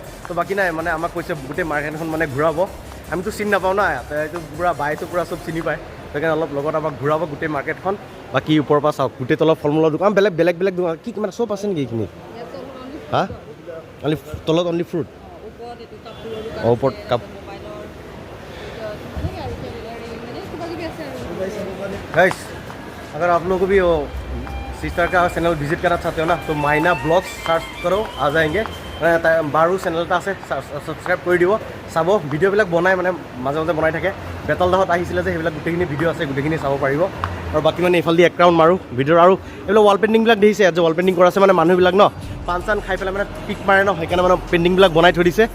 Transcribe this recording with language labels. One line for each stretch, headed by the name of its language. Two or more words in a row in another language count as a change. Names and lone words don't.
Assamese: তো বাকী নাই মানে আমাক কৈছে গোটেই মাৰ্কেটখন মানে ঘূৰাব আমিতো চিনি নাপাওঁ না এইটো পূৰা বাইটো পূৰা চব চিনি পায় সেইকাৰণে অলপ লগত আমাক ঘূৰাব গোটেই মাৰ্কেটখন। বাকী ওপৰৰ পৰা চাওক গোটেই তলত ফল মূলৰ দোকান বেলেগ দোকান কি মানে চব আছে নেকি এইখিনি
Hindi: हाँ ओनली तलत ओनली फ्रूट ऊपर कप गाइस अगर आप लोगों को भी वो सिस्टर का चैनल विजिट करना चाहते हो ना तो माइना ब्लॉग्स सर्च करो आ जाएंगे
Assamese: মানে বাৰো চেনেল এটা আছে, ছাবস্ক্ৰাইব কৰি দিব, চাব। ভিডিঅ'বিলাক বনাই মানে মাজে মাজে বনাই থাকে। বেতাল দাহত আহিছিলে যে সেইবিলাক গোটেইখিনি ভিডিঅ' আছে, গোটেইখিনি চাব পাৰিব। আৰু বাকী মানে এইফালেদি এক ৰাউণ্ড মাৰোঁ ভিডিঅ'ৰ। আৰু এইবিলাক ৱাল পেইণ্টিংবিলাক দেখিছে, ইয়াত যে
English: wall painting
Assamese: কৰা আছে মানে মানুহবিলাক ন পাণ চান খাই পেলাই মানে পিক মাৰে ন, সেইকাৰণে মানে পেইণ্টিংবিলাক বনাই থৈ দিছে।